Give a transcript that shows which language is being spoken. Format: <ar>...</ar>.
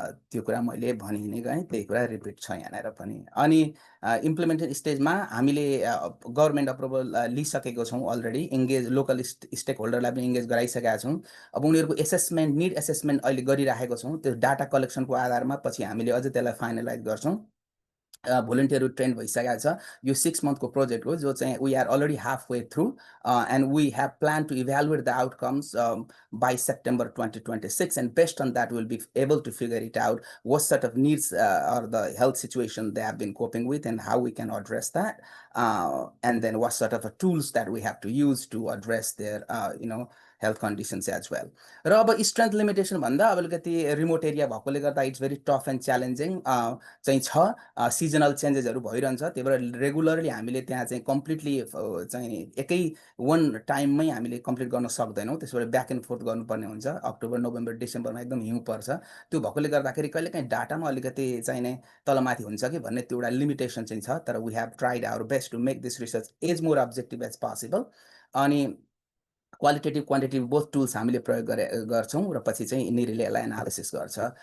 <ne>त्यो कुरा मैले भनि नै गएँ, त्यही कुरा रिपिट छ यहाँनिर पनि। अनि इम्प्लिमेन्टेसन स्टेजमा हामीले गभर्मेन्ट अप्रुभल लिइसकेको छौँ अलरेडी, लोकल स्टेक होल्डरलाई पनि इङ्गेज गराइसकेका छौँ। अब उनीहरूको निड एसेसमेन्ट अहिले गरिराखेको छौँ। त्यो डाटा कलेक्सनको आधारमा पछि हामीले अझै त्यसलाई फाइनलाइज गर्छौँ। भोलिन्टियरहरू ट्रेन भइसकेको छ। यो 6 मन्थको प्रोजेक्ट हो जो चाहिँ</ne> <en>We are already half way through and we have plan to evaluate the outcomes by September 2026, and based on that we'll be able to figure it out what sort of needs or the health situation they have been coping with and how we can address that, and then what sort of tools that we have to use to address their health conditions as well.</en> <ne>र अब strength limitation भन्दा अब अलिकति remote area भएकोले गर्दा</ne> <en>it's very tough and challenging</en> <ne>चाहिँ छ। Seasonal चेन्जेसहरू भइरहन्छ, त्यही भएर रेगुलरली हामीले त्यहाँ चाहिँ कम्प्लिटली चाहिँ एकै वान टाइममै हामीले कम्प्लिट गर्न सक्दैनौँ। त्यसबाट ब्याक एन्ड फोर्थ गर्नुपर्ने हुन्छ। अक्टोबर, नोभेम्बर, डिसेम्बरमा एकदम हिउँ पर्छ। त्यो भएकोले गर्दाखेरि कहिलेकाहीँ डाटामा अलिकति चाहिने तलमाथि हुन्छ कि भन्ने त्यो एउटा लिमिटेसन चाहिँ छ।</ne> <en>तर we have tried our best to make this research as more objective as possible.</en> <ne>अनि क्वालिटेटिभ क्वान्टिटेटिभ बोथ टुल्स हामीले प्रयोग गर्छौँ र पछि चाहिँ निरीले यसलाई एनालिसिस गर्छ।</ne>